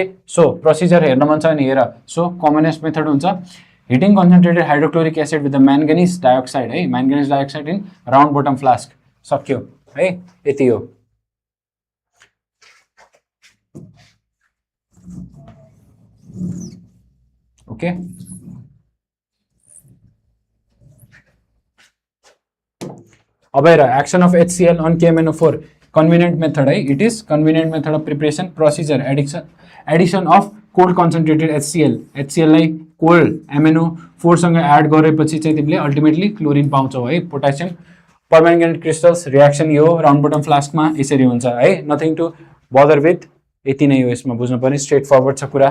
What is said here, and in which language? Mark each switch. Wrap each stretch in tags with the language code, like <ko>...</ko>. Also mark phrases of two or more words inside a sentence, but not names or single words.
<en>so procedure</en> <ne>हेर्न मन छ भने हेर।</ne> <en>so commonest method हुन्छ heating concentrated hydrochloric acid with the manganese dioxide है, manganese dioxide in round bottom flask,</en> <ne>सक्यो है, यति हो।</ne> <en>okay अब हेर action of HCl on KMnO4 convenient method है, it is convenient method of preparation procedure addition of cold concentrated HCl</en> <ne>लाई कोल्ड MnO4 सँग एड गरेपछि चाहिँ तिमीले अल्टिमेटली क्लोरिन पाउँछौ है,</ne> <en>potassium permanganate crystals.</en> <ne>रियाक्सन यो</ne> <en>round bottom flaskमा</en> <ne>यसरी हुन्छ है,</ne> <en>nothing to bother with,</en> <ne>यति नै हो यसमा बुझ्नु पर्ने,</ne> <en>straight forward</en> <ne>छ कुरा।</ne>